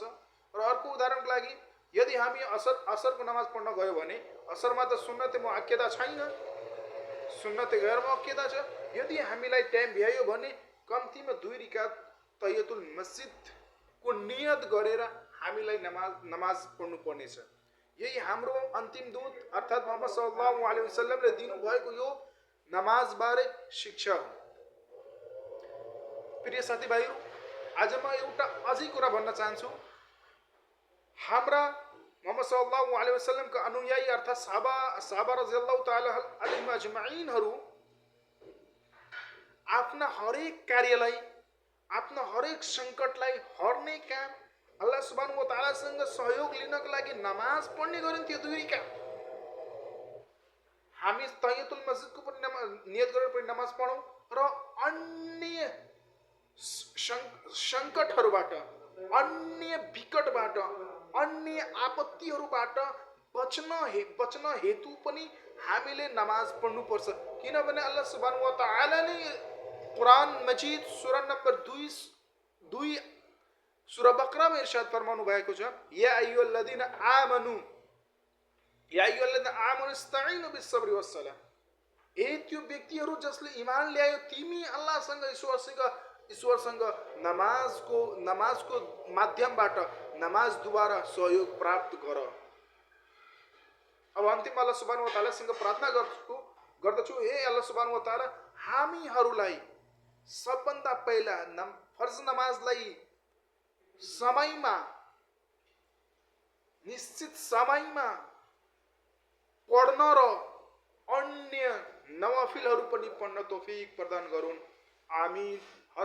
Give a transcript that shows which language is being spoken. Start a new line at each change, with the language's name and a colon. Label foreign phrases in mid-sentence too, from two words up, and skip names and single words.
Nepali: र अर्को उदाहरणको लागि यदि हामी असरको नमाज पढ्न गयो भने असरमा त
Arabic: سنة مؤكدة
Nepali: छैन,
Arabic: سنة غير مؤكدة
Nepali: छ। यदि हामीलाई टाइम भ्यायो भने कम्तीमा 2 रिकात
Arabic: تحية المسجد
Nepali: नियत गरेर हामीलाई नमाज पढ्नु पर्नेछ। यही हाम्रो अन्तिम दूत अर्थात् मुहम्मद
Arabic: صلى الله عليه وسلم
Nepali: दिनुभएको यो नमाज बारे शिक्षा हो। प्रिय साथीभाइहरू, आज म एउटा अझै कुरा भन्न चाहन्छु। हाम्रा मुहम्मद
Arabic: صلى الله عليه وسلم
Nepali: अनुयायी अर्थात् साहबा
Arabic: رضي الله تعالى عليهم أجمعين
Nepali: आफ्ना हरेक कार्यलाई, आफ्ना हरेक सङ्कटलाई हर्ने काम
Arabic: الله سبحانه وتعالى
Nepali: सहयोग लिनको लागि नमाज पढ्ने गरिन्थ्यो 2 रिकात। हामी
Arabic: تحية المسجد
Nepali: पनि नियत गरेर पनि नमाज पढौँ र अन्य सङ्कटहरूबाट, अन्य विकटबाट, अन्य आपत्तिहरूबाट बच्न हेतु पनि हामीले नमाज पढ्नुपर्छ। किनभने
Arabic: الله سبحانه وتعالى القرآن المجيد
Nepali: सूरा नम्बर 2 सूरा बकरा में इरशाद फरमाउनु भएको छ,
Arabic: يا أيها الذين آمنوا استعينوا بالصبر والصلاة.
Nepali: ए त्यो व्यक्तिहरू जसले ईमान ल्यायो, तिमी अल्लाहसँग ईश्वरसँग नमाजको माध्यमबाट नमाजद्वारा सहयोग प्राप्त गर। अब अन्तिम
Arabic: الله سبحانه وتعالى
Nepali: प्रार्थना गर्दछु, हे
Arabic: الله سبحانه وتعالى,
Nepali: हामीहरूलाई सबभन्दा पहिला फर्ज नमाजलाई समयमा, निश्चित समयमा पढ्न र अन्य नवाफिलहरू पनि पढ्न तौफिक प्रदान गरून्। आमिन।